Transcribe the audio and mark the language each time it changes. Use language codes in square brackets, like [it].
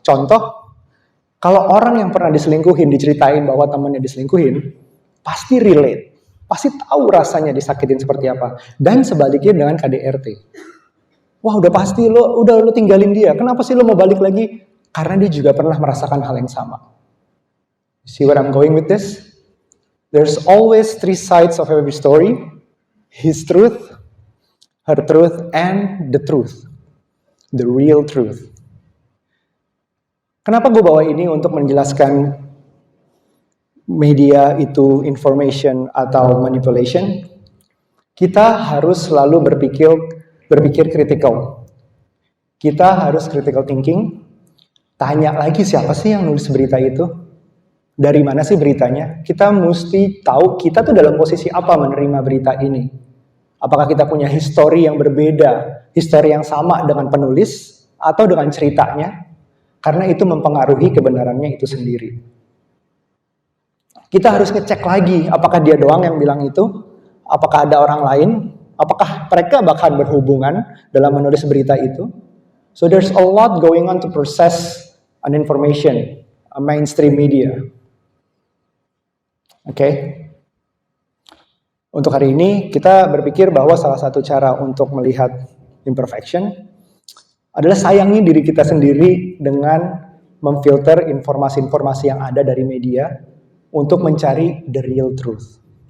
[id] Contoh, kalau orang yang pernah diselingkuhin diceritain bahwa temannya diselingkuhin, pasti relate. Pasti tahu rasanya disakitin seperti apa. Dan sebaliknya dengan KDRT. Wah udah pasti lo tinggalin dia. Kenapa sih lo mau balik lagi? Karena dia juga pernah merasakan hal yang sama. [en] See where I'm going with this? There's always 3 sides of every story. His truth, her truth, and the truth. The real truth. [id] Kenapa gue bawa ini untuk menjelaskan media itu information atau manipulation? Kita harus selalu berpikir kritikal. Kita harus [en] critical thinking. [id] Tanya lagi siapa sih yang nulis berita itu? Dari mana sih beritanya? Kita mesti tahu kita tuh dalam posisi apa menerima berita ini. Apakah kita punya histori yang berbeda, histori yang sama dengan penulis atau dengan ceritanya? Karena itu mempengaruhi kebenarannya itu sendiri. Kita harus ngecek lagi apakah dia doang yang bilang itu, apakah ada orang lain, apakah mereka bahkan berhubungan dalam menulis berita itu. [en] So there's a lot going on to process an information, a mainstream media. [id] Oke. Untuk hari ini kita berpikir bahwa salah satu cara untuk melihat imperfection adalah sayangi diri kita sendiri dengan memfilter informasi-informasi yang ada dari media untuk mencari [en] the real truth.